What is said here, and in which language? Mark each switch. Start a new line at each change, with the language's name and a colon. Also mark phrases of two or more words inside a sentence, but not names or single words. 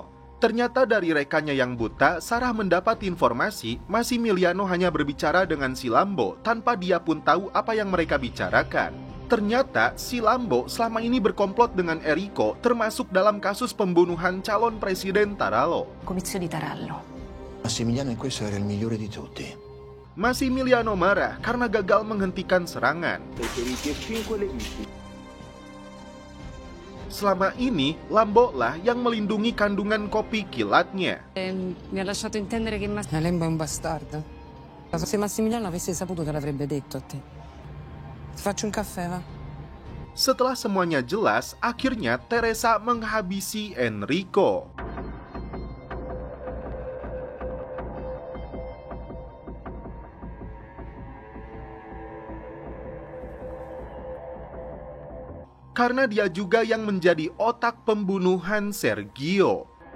Indonesian: Ternyata dari rekannya yang buta, Sarah mendapat informasi Massimiliano hanya berbicara dengan si Lambo tanpa dia pun tahu apa yang mereka bicarakan. Ternyata si Lambo selama ini berkomplot dengan Enrico termasuk dalam kasus pembunuhan calon presiden Tarallo.
Italian: Comizio di Tarallo. Massimiliano in questo era il migliore di tutti.
Indonesian: Massimiliano marah karena gagal menghentikan serangan. Selama ini, Lambo lah yang melindungi kandungan kopi kilatnya.
Italian: Mi ha lasciato intendere che Lembo è un bastardo. Se Massimiliano avesse saputo te l'avrebbe detto a te. Ti faccio un caffè, va?
Indonesian: Setelah semuanya jelas, akhirnya Teresa menghabisi Enrico. Karena dia juga yang menjadi otak pembunuhan Sergio.